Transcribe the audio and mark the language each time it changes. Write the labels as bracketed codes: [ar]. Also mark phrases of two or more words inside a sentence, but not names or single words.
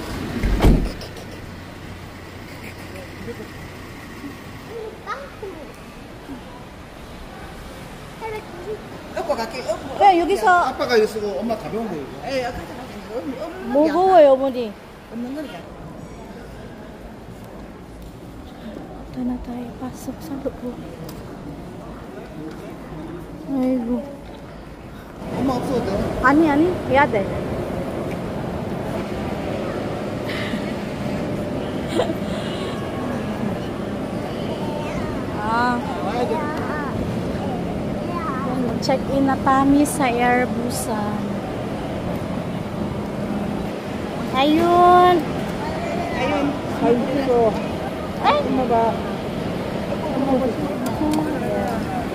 [ko] 야, 여기서 아빠가 이거 쓰고 엄마 가벼운 거 이거. 무거워요, 어머니. 없는 거니까. [tl] Punta na tayo. Pasok sa loob. Ayo. [ko] 엄마 없어도 돼. 아니, 해야 돼. [tl] Check-in na kami sa Air Busan. Ayun. Ay, dito. Ay, ano ba?